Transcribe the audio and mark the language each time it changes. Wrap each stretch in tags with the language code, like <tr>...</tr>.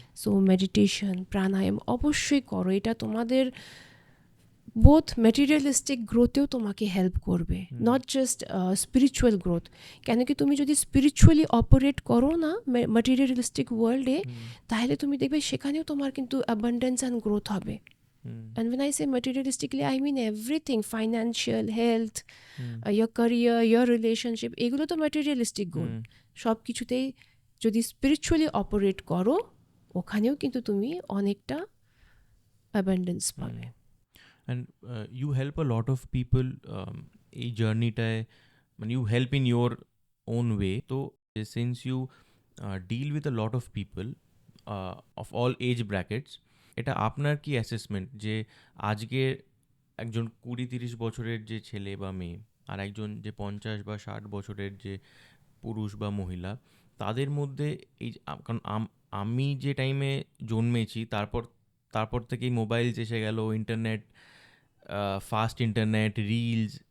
<bn>So meditation, প্রাণায়াম অবশ্যই করো, এটা তোমাদের বোথ ম্যাটেরিয়ালিস্টিক গ্রোথেও তোমাকে হেল্প করবে,</bn> <en>Not just spiritual growth.</en> <bn>কেন কি তুমি যদি স্পিরিচুয়ালি অপারেট করো না ম্যাটেরিয়ালিস্টিক ওয়ার্ল্ডে, তাহলে তুমি দেখবে সেখানেও তোমার কিন্তু অ্যাবান্ডেন্স অ্যান্ড গ্রোথ হবে।</bn> <en>And when I say materialistically, I mean everything: financial, health, your career, your relationship,</en> <bn>এগুলো তো</bn> <en>materialistic goal।</en> <bn>সব কিছুতেই যদি স্পিরিচুয়ালি অপারেট করো, ওখানেও কিন্তু তুমি অনেকটা অ্যাবান্ডেন্স পাবে।</bn> <en>and you help a lot of people</en> <bn>এই জার্নিটায়, মানে</bn> <en>You help in your own way.</en> <bn>তো</bn> <en>since you deal with a lot of people of all age brackets,</en> <bn>এটা আপনার কি অ্যাসেসমেন্ট যে আজকে একজন 20-30 বছরের যে ছেলে বা মেয়ে, আর একজন যে 50 বা 60 বছরের যে পুরুষ বা মহিলা, তাদের মধ্যে এই কারণ আমি যে টাইমে জন্মেছি তারপর থেকেই মোবাইল এসে গেল, ইন্টারনেট, ফাস্ট ইন্টারনেট, রিলস।</bn>